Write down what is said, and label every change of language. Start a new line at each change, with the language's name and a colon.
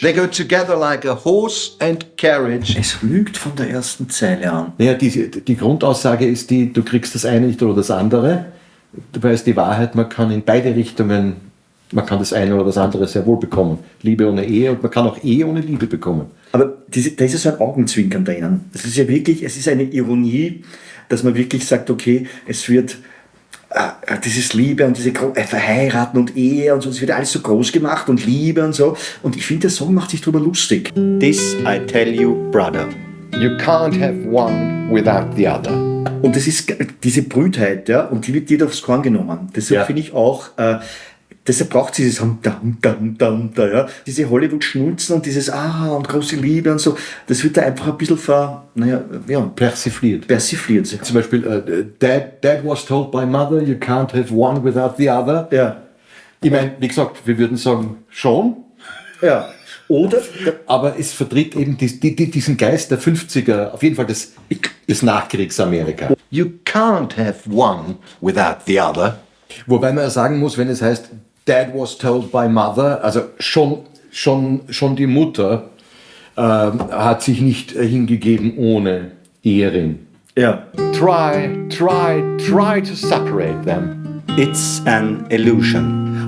English: They go together like a horse and carriage.
German: Es lügt von der ersten Zeile an. Naja, die Grundaussage ist die, du kriegst das eine nicht oder das andere. Dabei ist die Wahrheit, man kann in beide Richtungen, man kann das eine oder das andere sehr wohl bekommen. Liebe ohne Ehe und man kann auch Ehe ohne Liebe bekommen. Aber da ist ja so ein Augenzwinkern drinnen. Das ist ja wirklich, es ist eine Ironie, dass man wirklich sagt, okay, es wird dieses Liebe und diese Verheiraten und Ehe und so, es wird alles so groß gemacht und Liebe und so. Und ich finde, der Song macht sich darüber lustig.
English: This I tell you, brother. You can't have one without the other.
German: Und das ist diese Brütheit, ja, und die wird dir aufs Korn genommen. Deshalb finde ich auch, deshalb braucht es dieses ja, diese Hollywood-Schnulzen und dieses und große Liebe und so. Das wird da einfach ein bisschen Persifliert. Zum Beispiel,
English: Dad was told by mother, you can't have one without the other.
German: Ja. Ich meine, wie gesagt, wir würden sagen, schon. Ja. Oder, aber es vertritt eben diesen Geist der 50er, auf jeden Fall des Nachkriegsamerika.
English: You can't have one without the other.
German: Wobei man ja sagen muss, wenn es heißt,
English: Dad was told by mother,
German: also schon die Mutter hat sich nicht hingegeben ohne Eherin. Ja.
English: Try to separate them. It's an illusion.